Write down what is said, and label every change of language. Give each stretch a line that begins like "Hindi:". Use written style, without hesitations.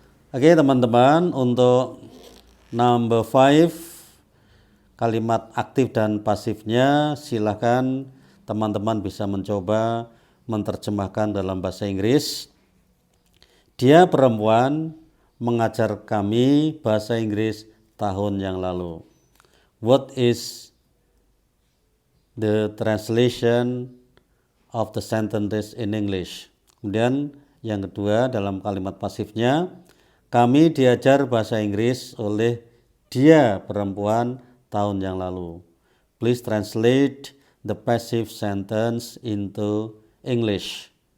Indonesian: Oke, teman-teman, untuk number 5 kalimat aktif dan pasifnya silahkan teman-teman bisa mencoba menerjemahkan dalam bahasa Inggris. Dia perempuan mengajar kami bahasa Inggris tahun yang lalu.
English: What is the translation of the sentences in English?
Indonesian: Kemudian yang kedua dalam kalimat pasifnya, kami diajar bahasa Inggris oleh dia perempuan tahun yang lalu.
English: Please translate the passive sentence into English.